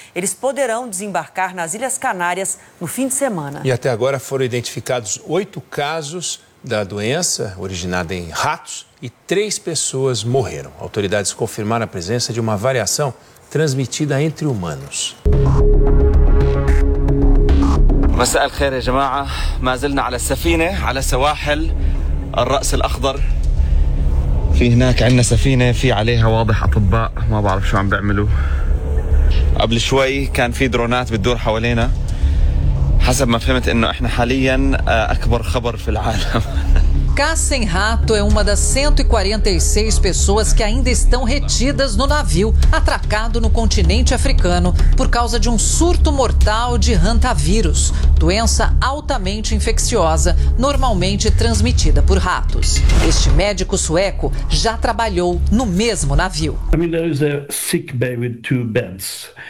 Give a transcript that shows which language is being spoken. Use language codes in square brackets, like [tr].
[pt] Eles poderão desembarcar nas Ilhas Canárias no fim de semana. E até agora foram identificados 8 casos da doença originada em ratos e 3 pessoas morreram. Autoridades confirmaram a presença de uma variação transmitida entre humanos. [ar] مساء الخير يا جماعة ما زلنا على السفينة على سواحل الرأس الأخضر في هناك عندنا سفينة في عليها واضح أطباء ما بعرف شو عم بيعملوا قبل شوي كان في درونات بتدور حوالينا حسب ما فهمت إنه إحنا حاليا أكبر خبر في العالم. [pt] Cassem Rato é uma das 146 pessoas que ainda estão retidas no navio atracado no continente africano por causa de um surto mortal de hantavírus, doença altamente infecciosa, normalmente transmitida por ratos. Este médico sueco já trabalhou no mesmo navio. [en] I mean, there is a sick bay with 2 beds.